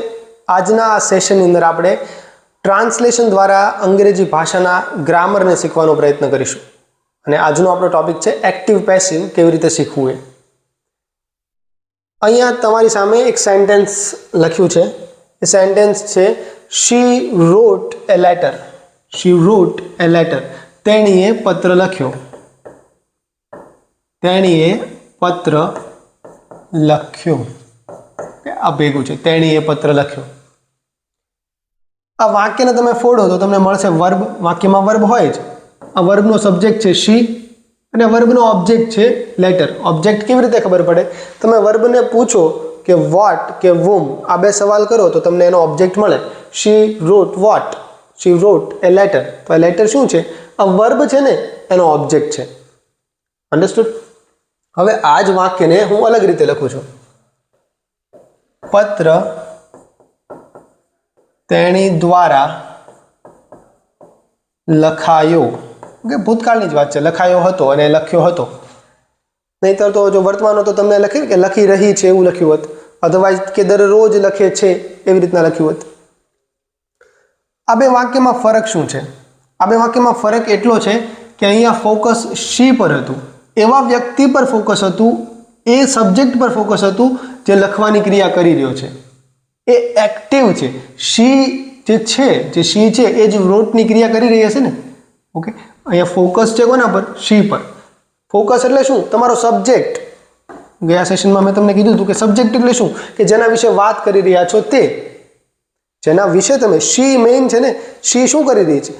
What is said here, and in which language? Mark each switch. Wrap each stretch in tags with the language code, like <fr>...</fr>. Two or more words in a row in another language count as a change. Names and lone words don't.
<gu>આજના આ સેશન અંદર આપણે ટ્રાન્સલેશન દ્વારા અંગ્રેજી ભાષાના ગ્રામર ને શીખવાનો પ્રયત્ન કરીશું અને આજનો આપણો ટોપિક છે</gu> <en>active passive</en> <gu>કેવી રીતે શીખવું। અહીંયા તમારી સામે એક સેન્ટેન્સ લખ્યું છે। એ સેન્ટેન્સ છે</gu> <en>she wrote a letter. She wrote a letter.</en> <gu>તેણીએ પત્ર લખ્યો। તેણીએ પત્ર લખ્યો। આ ભેગું છે તેણીએ પત્ર લખ્યો। આ વાક્યને તમે ફોડો તો તમને મળશે વર્બ। વાક્યમાં વર્બ હોય જ। આ વર્બનો સબ્જેક્ટ છે શી અને વર્બનો ઓબ્જેક્ટ છે લેટર। ઓબ્જેક્ટ કેવી રીતે ખબર પડે? તમે વર્બને પૂછો કે વોટ કે વુમ આ બે સવાલ કરો તો તમને એનો ઓબ્જેક્ટ મળે।</gu> <en>She wrote what? She wrote a letter.</en> <gu>तो</gu> <en>a letter</en> <gu>શું છે? આ વર્બ છે ને એનો ઓબ્જેક્ટ છે। अंडरस्टूड? હવે આ જ વાક્યને હું અલગ રીતે લખું છું। પત્ર તેણી દ્વારા લખાયો। ઓકે, ભૂતકાળની જ વાત છે। લખાયો હતો અને લખ્યો હતો। નહીતર તો જો વર્તમાન હતો તમને લખી કે લખી રહી છે એવું લખ્યું હોત, અધરવાઇઝ કે દરરોજ લખે છે એવી રીતના લખ્યું હોત। આ બે વાક્યમાં ફરક શું છે? આ બે વાક્યમાં ફરક એટલો છે કે અહીંયા ફોકસ શી પર હતું। એવા વ્યક્તિ પર ફોકસ હતું, એ સબ્જેક્ટ પર ફોકસ હતું જે લખવાની ક્રિયા કરી રહ્યો છે। એ એક્ટિવ છે। શી જે છે, જે શી છે એ જ રોટની ક્રિયા કરી રહી હશે ને। ઓકે, અહીંયા ફોકસ છે કોના પર? શી પર। ફોકસ એટલે શું? તમારો સબ્જેક્ટ। ગયા સેશનમાં મેં તમને કીધું હતું કે સબ્જેક્ટ એટલે શું કે જેના વિષે વાત કરી રહ્યા છો તે। જેના વિષે તમે</gu> <en>she means</en> <gu>છે ને, શી શું કરી રહી છે?</gu>